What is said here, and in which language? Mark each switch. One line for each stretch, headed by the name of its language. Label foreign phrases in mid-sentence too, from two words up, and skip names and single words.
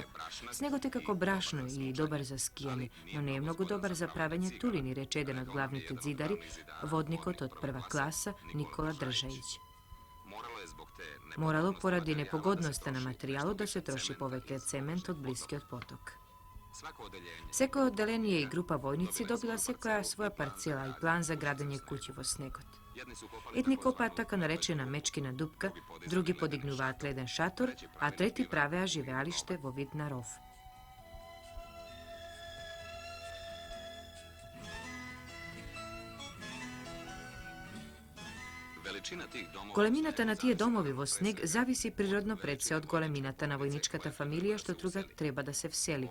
Macedonian: Снегот е како брашно и добар за скијање, но не е многу добар за правење тулини, рече еден од главните дзидари, водникот од прва класа Никола Држајиќ. Морало поради непогодноста на материјалот да се троши повеќе цемент од блискиот поток. Секој одделение и група војници добила секоја своја парцела и план за градење куќи во снегот. Jedni kopa taka narečena mečkina dupka, drugi podignuvat leden šator, a treti prave živealište vo vid na rov. Goleminata na tije domovi vo sneg zavisi prirodno predse od goleminata na vojničkata familija što druga treba da se vseli.